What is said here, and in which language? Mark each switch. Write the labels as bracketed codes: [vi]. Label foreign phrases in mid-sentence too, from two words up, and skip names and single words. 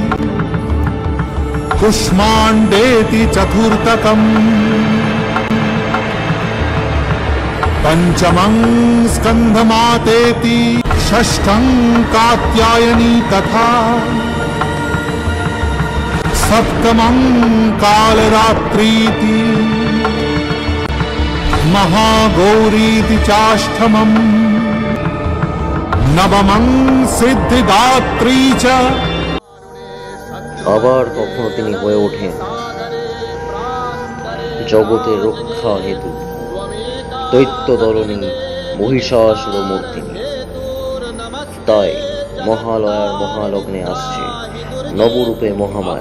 [sa] कुष्माण्डेति चतुर्थकम् पंचमं स्कन्धमातेति षष्ठं कात्यायनी तथा सप्तमं कालरात्रीति महागौरीति चाष्टमम् नवमं सिद्धिदात्री च। [bn] আবার কখনো তিনি হয়ে ওঠেন জগতের রক্ষা হেতু দৈত্য দলনী মহিষাসুর মূর্তিনি। তাই মহালয়ার মহালগ্নে আসছে নবরূপে মহামায়া।